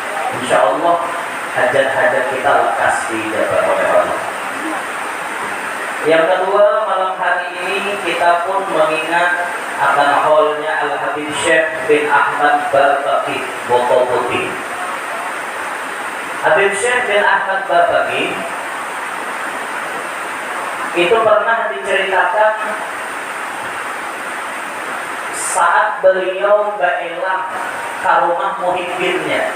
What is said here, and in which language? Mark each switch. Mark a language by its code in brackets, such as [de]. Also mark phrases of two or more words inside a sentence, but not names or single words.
[ar] إن شاء الله [id] hajat-hajat kita lekas didapat oleh Allah. Yang kedua, malam hari ini kita pun mengingat akan haulnya Al-Habib Syekh bin Ahmad Barbaqi Boko Putih. Habib Syekh bin Ahmad Barbaqi itu pernah diceritakan saat beliau berelang ke rumah muhibbinnya.